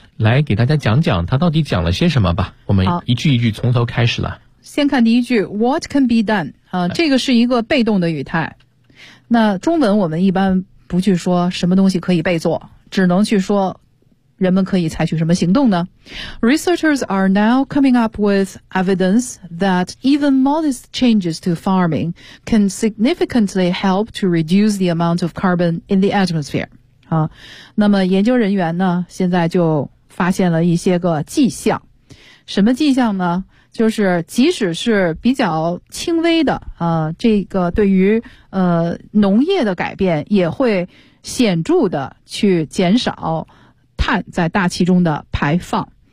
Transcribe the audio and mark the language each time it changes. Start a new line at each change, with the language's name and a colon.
Chinese: 来给大家讲讲他到底讲了些什么吧。我们一句一句从头开始了。先看第一句 ,
English: what can be done,
Chinese: 这个是一个被动的语态。那中文我们一般不去说什么东西可以被做，只能去说人们可以采取什么行动呢？
English: Researchers are now coming up with evidence that even modest changes to farming can significantly help to reduce the amount of carbon in the atmosphere.
Chinese: 那么研究人员呢，现在就发现了一些个迹象。什么迹象呢？就是即使是比较轻微的这个对于农业的改变也会显著的去减少碳在大气中的排放。